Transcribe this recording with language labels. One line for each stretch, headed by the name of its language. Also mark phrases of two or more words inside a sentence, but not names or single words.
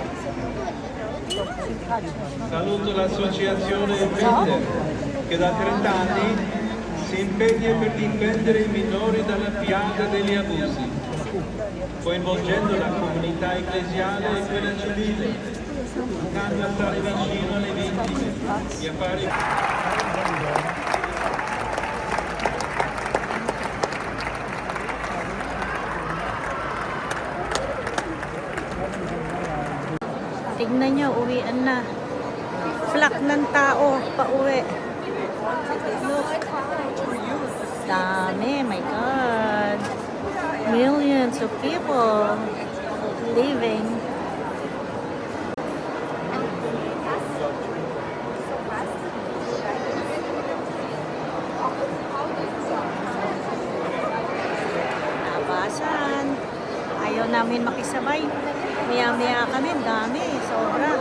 Italian: Saluto l'associazione Vender che da 30 anni si impegna per difendere i minori dalla piaga degli abusi, coinvolgendo la comunità ecclesiale e quella civile, puntando a stare vicino alle vittime e a fare
Filipino: Tignan nyo, uwian na. Flak ng tao, pauwi.
English: Look.
Filipino: Dami,
English: my God. Millions of people leaving.
Filipino: Nabasan. Ayaw namin makisabay. Maya-maya kami, dami, sobra.